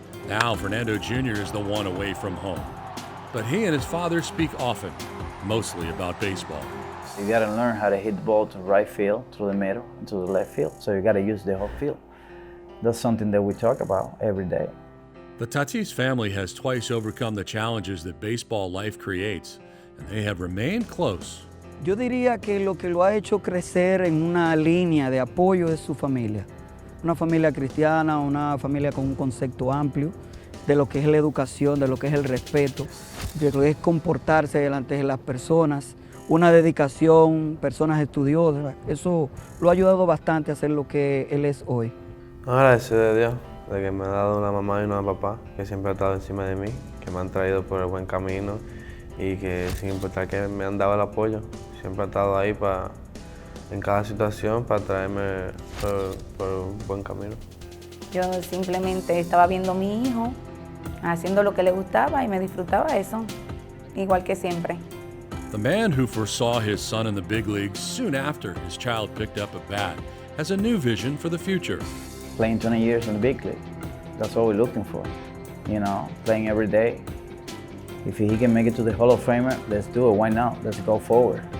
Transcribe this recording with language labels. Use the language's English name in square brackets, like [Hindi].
[English] Now Fernando Jr. is the one away from home. But he and his father speak often, mostly about baseball. You gotta learn how to hit the ball to right field, to the middle, and to the left field. So you gotta use the whole field. That's something that we talk about every day. The Tatis family has twice overcome the challenges that baseball life creates, and they have remained close. [Spanish] Yo diría que lo ha hecho crecer en una línea de apoyo es su familia. Una familia cristiana, una familia con un concepto amplio de lo que es la educación, de lo que es el respeto, de lo que es comportarse delante de las personas, una dedicación, personas estudiosas. Eso lo ha ayudado bastante a ser lo que él es hoy. Agradecido de Dios, de que me ha dado una mamá y una papá que siempre ha estado encima de mí, que me han traído por el buen camino y que sin importar que me han dado el apoyo, siempre ha estado ahí en cada situación para traerme por un buen camino. Yo simplemente estaba viendo a mi hijo haciendo lo que le gustaba y me disfrutaba eso, igual que siempre. [English] The man who foresaw his son in the big leagues soon after his child picked up a bat has a new vision for the future. Playing 20 years in the big league, that's what we're looking for. You know, playing every day. If he can make it to the Hall of Famer, let's do it. Why not? Let's go forward.